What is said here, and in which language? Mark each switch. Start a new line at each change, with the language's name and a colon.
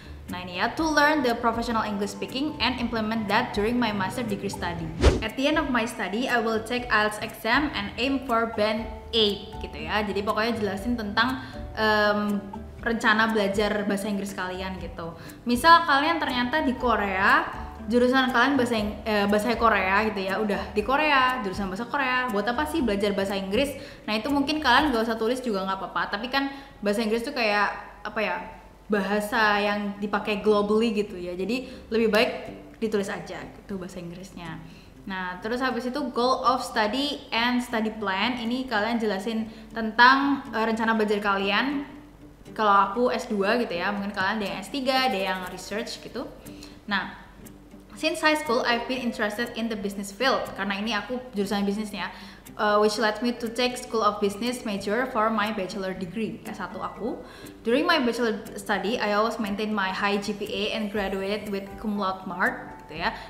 Indonesian: Nah, ini ya,
English: to learn the professional English speaking and implement that during my master degree study. At the end of my study, I will take IELTS exam and aim for band 8 gitu ya.
Indonesian: Jadi pokoknya jelasin tentang rencana belajar bahasa Inggris kalian gitu. Misal kalian ternyata di Korea, jurusan kalian bahasa Korea gitu ya, udah di Korea, jurusan bahasa Korea, buat apa sih belajar bahasa Inggris? Nah, itu mungkin kalian gak usah tulis juga nggak apa-apa, tapi kan bahasa Inggris tuh kayak apa ya, bahasa yang dipakai globally gitu ya. Jadi lebih baik ditulis aja gitu bahasa Inggrisnya. Nah, terus habis itu
English: goal of study and study plan.
Indonesian: Ini kalian jelasin tentang rencana belajar kalian. Kalau aku S2 gitu ya, mungkin kalian ada yang S3, ada yang research gitu.
English: Nah, since high school, I've been interested in the business field
Indonesian: karena ini aku jurusan bisnisnya,
English: which led me to take School of Business major for my bachelor degree
Indonesian: S1 aku.
English: During my bachelor study, I always maintain my high GPA and graduated with cum laude mark gitu ya.